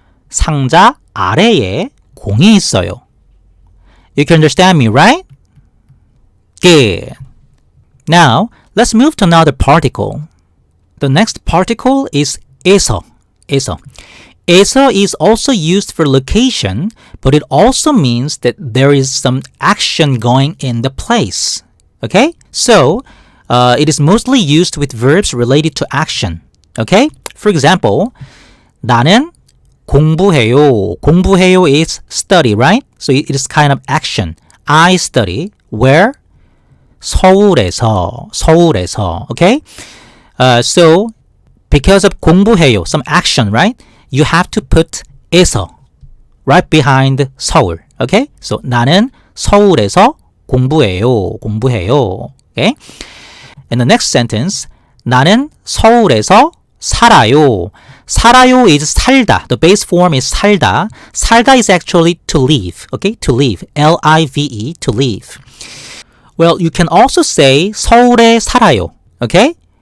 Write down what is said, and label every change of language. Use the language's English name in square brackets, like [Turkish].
[Korean] 상자 아래에 공이 있어요. [English] You can understand me, right? Good. Now, let's move to another particle. The next particle is 에서. [Korean] 에서. [English] 에서 is also used for location, but it also means that there is some action going in the place. Okay? So, it is mostly used with verbs related to action. Okay? For example, [Korean] 나는 공부해요. 공부해요 [English] is study, right? So it is kind of action. I study. Where? [Korean] 서울에서. 서울에서. [English] Okay? So, because of [Korean] 공부해요, [English] some action, right? You have to put 에서 right behind 서울. Okay? [Korean] So, 나는 서울에서 공부해요. 공부해요. [English] Okay? And the next sentence, [Korean] 나는 서울에서 살아요. 살아요 [English] is [Korean] 살다. [English] The base form is 살다. 살다 is actually to live. Okay? To live. L-I-V-E, to live. Well, you can also say [Korean] 서울에 살아요. [English] Okay?